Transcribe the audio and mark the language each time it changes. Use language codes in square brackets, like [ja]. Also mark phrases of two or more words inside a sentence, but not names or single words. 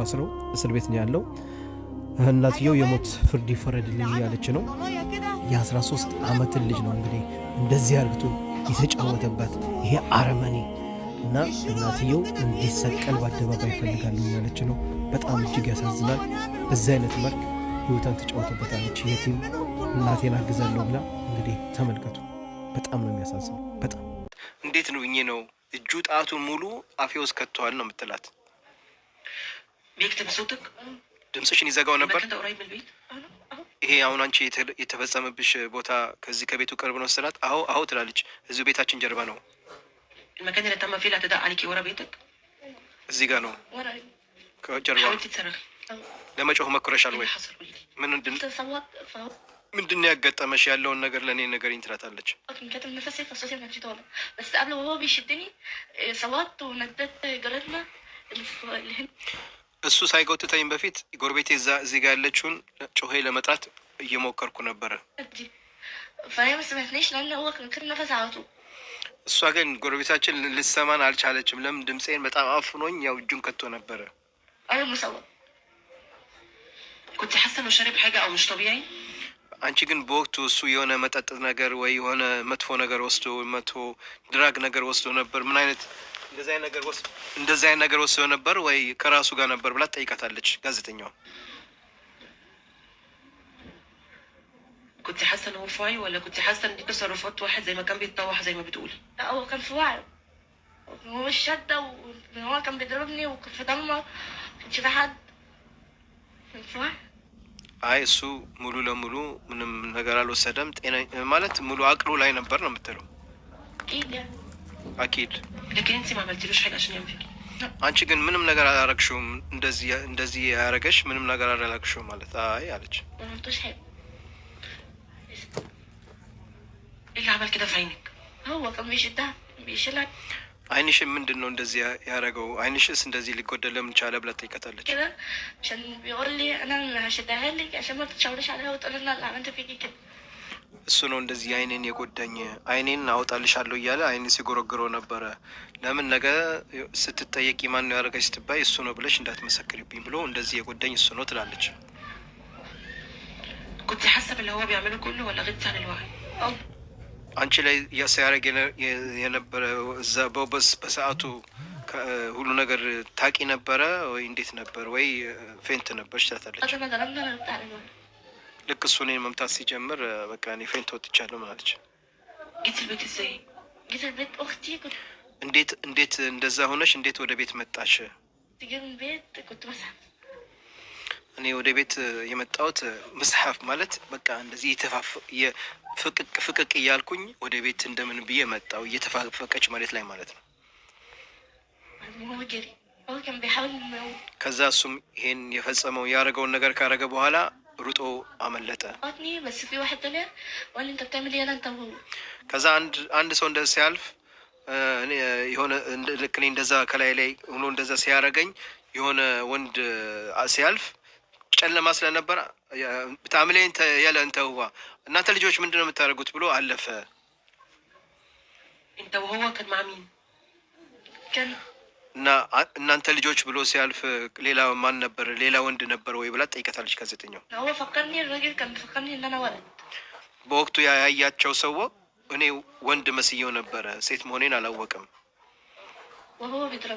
[am] አስረው እስር ቤት ነው ያለው። እናትየው የሞት ፍርድ ይፈረድልኝ ያለች ነው። የ13 ዓመትን ልጅ ነው እንግዲህ እንደዚህ አርግቶ የተጫወተባት ይሄ አረመኔ እና እናትየው እንዲሰቀል በአደባባይ ይፈልጋሉ ያለች ነው። በጣም እጅግ ያሳዝናል። በዚህ አይነት መልክ ህይወቷን ተጫወተበታለች። የቲም እናቴን አግዛለሁ ብላ እንግዲህ ተመልከቱ። በጣም ነው የሚያሳዝነው። በጣም እንዴት ነው እኚ ነው እጁ ጣቱን ሙሉ አፌ ውስጥ ከተዋል ነው የምትላት። [ar] بيكتب صوتك [am] ድምፅሽን ይዘጋው ነበር። [ar] انت قريب من البيت؟ [am] ይሄ አሁን አንቺ የተፈጸመብሽ ቦታ ከዚህ ከቤቱ ቅርብ ነው ስላት አዎ ትላለች። እዚሁ ቤታችን ጀርባ ነው። [ar] المكان اللي تم فيه الاعتداء عليكي ورا بيتك؟ [am] እዚህ ጋር ነው [ar] وراي. [am] ከጀርባ። [ar] حاولتي تصرخي؟ [am] ለመጮህ መክረሻል [ar] ايه [am] ወይ? [ar] اللي حصل قولي لي. [am] ምንድን ነው ያጋጠመሽ? ያለውን ነገር ለእኔ ነገርኝ ትላታለች። [ar] كان كاتم نفسي فالصوت ما كانش طالع، بس قبل وهو بيشدني صوت وندت جارتنا اللي هنا. [am] እሱ ሳይጎትተኝ በፊት ጎረቤቴ እዚህ ጋር ያለችውን ጮሄ ለመጥራት እየሞከርኩ ነበረ። [ar] فهي ما سمعتنيش لان هو كان كاتم نفس على طول. [am] እሷ ግን ጎረቤታችን ልትሰማን አልቻለችም። ለምን ድምፄን በጣም አፍኖኝ ያው እጁን ከቶ ነበረ። [ar] انا مصور. كنت حاسه انه شارب حاجه او مش طبيعي؟ [am] አንቺ ግን በወቅቱ እሱ የሆነ መጠጥ ነገር ወይ የሆነ መጥፎ ነገር ወስዶ መጥፎ ድራግ ነገር ወስዶ ነበር? ምን አይነት እንደዚህ አይነት ነገር ወስዶ ነበር ወይ ከራሱ ጋር ነበር ብላ ጠይቃታለች ጋዜጠኛዋ። [ar] كنت حاسه انه في وعي ولا كنت حاسه ان دي تصرفات واحد زي ما كان بيتطوح زي ما بتقولي؟ لا هو كان في وعي، هو مش شده وهو كان بيضربني وكان في ضلمه، كانش في حد، كان في وعي. [am] አይ እሱ ሙሉ ለሙሉ ምንም ነገር አልወሰደም። ጤና ማለት ሙሉ አቅሉ ላይ ነበር ነው የምትለው? [ar] اكيد يعني. [am] አኪድ። [ar] لكن انت ما عملتيلوش حاجه عشان يعمل فيكي؟ [am] አንቺ ግን ምንም ነገር አላረግሽውም። እንደዚህ ያረገሽ ምንም ነገር አላረግሽውም ማለት? አይ አለች። [ar] ما عملتوش حاجه. ايه اللي عمل كده في عينك؟ هو كان بيشدها بيشيلها [am] አይንሽ ምንድን ነው እንደዚህ ያረገው? አይንሽስ እንደዚህ ሊጎደል ለምን ቻለ ብላ ጠይቃታለች። [ar] كده عشان بيقول لي انا هشدها لك عشان ما تتشاوريش عليها وتقول لنا اللي عملت فيكي كده. [am] እሱ ነው እንደዚህ አይኔን የጎዳኝ፣ አይኔን አውጣልሻለሁ እያለ አይኔን ሲጎረግረው ነበረ። ለምን ነገ ስትጠየቂ ማን ነው ያደረገች ስትባይ እሱ ነው ብለሽ እንዳትመሰክርብኝ ብሎ እንደዚህ የጎዳኝ እሱ ነው ትላለች። [ar] كنت حاسه باللي هو بيعمله كله ولا غبت عن الوعي؟ [am] አንቺ ላይ ሲያደርግ የነበረ እዛ በሰዓቱ ሁሉ ነገር ታቂ ነበረ ወይ እንዴት ነበር? ወይ ፌንት ነበርሽ ትላታለች። [ar] قبل ما ضربنا انا غبت عن الوعي. [am] ልክ እሱ እኔን መምታት ሲጀምር በቃ እኔ ፌንት ወጥቻለሁ ማለች። [ar] جيت البيت ازاي؟ جيت البيت اختي كنت [am] እንዴት እንደዛ ሆነሽ እንዴት ወደ ቤት መጣሽ? [ar] تجي من البيت كنت بسحب. [am] እኔ ወደ ቤት የመጣሁት መስሐፍ ማለት በቃ እንደዚህ ፍቅቅ እያልኩኝ ወደ ቤት እንደምን ብዬ መጣሁ። እየተፋፈቀች መሬት ላይ ማለት ነው። [ar] هو جري هو كان بيحاول انه [am] ከዛ እሱም ይሄን የፈጸመው ያደረገውን ነገር ካረገ በኋላ ሩጦ አመለጠ። [ar] يموتني بس في واحد طلع وقال لي انت بتعمل ايه انت وهو. [am] ከዛ አንድ ሰው እንደዛ ሲያልፍ የሆነ ልክ እኔ እንደዛ ከላይ ላይ ሆኖ እንደዛ ሲያረገኝ የሆነ ወንድ ሲያልፍ ጨለማ ስለነበር ታምሌን ያለ [ar] انت وهو [am] እናንተ ልጆች ምንድነው የምታደርጉት ብሎ አለፈ። [ar] انت وهو كان مع مين؟ كان [am] እና እናንተ ልጆች ብሎ ሲያልፍ ሌላ ማን ነበር? ሌላ ወንድ ነበር ወይ ብላ ጠይቀታለች ጋዜጠኛው። [ar] هو فكرني الراجل كان بيفكرني ان انا ولد. [am] በወቅቱ ያያቸው ሰው እኔ ወንድ መስየው ነበረ፣ ሴት መሆኔን አላወቅም። [ar] وهو بيضربه